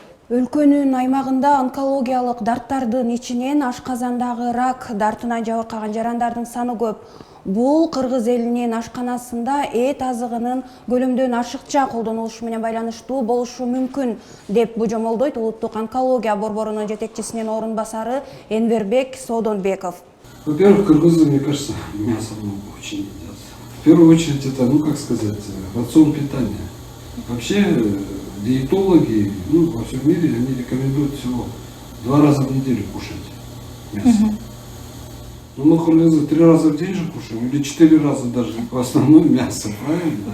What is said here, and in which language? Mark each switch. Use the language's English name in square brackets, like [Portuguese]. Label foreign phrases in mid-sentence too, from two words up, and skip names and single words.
[Kyrgyz] Өлкөнүн аймагында онкологиялык дарттардын ичинен ашказандагы рак дартынан жабыркаган жарандардын саны көп. Бул Кыргыз элинин ашканасында эт азыгынын көлөмдөн ашыкча колдонулушу менен байланыштуу болушу мүмкүн деп божомолдойт Улуттук онкология борборунун жетекчисинин орун басары Энвербек Содонбеков. [Russian] Во-первых, кыргызы, мне кажется, мясо очень едят. В первую очередь это, как сказать, рацион питания. Вообще диетологи, во всем мире, они рекомендуют всего 2 раза в неделю кушать мясо. Мы кыргызы 3 раза в день же кушаем, или 4 раза даже, в основном мясо, правильно?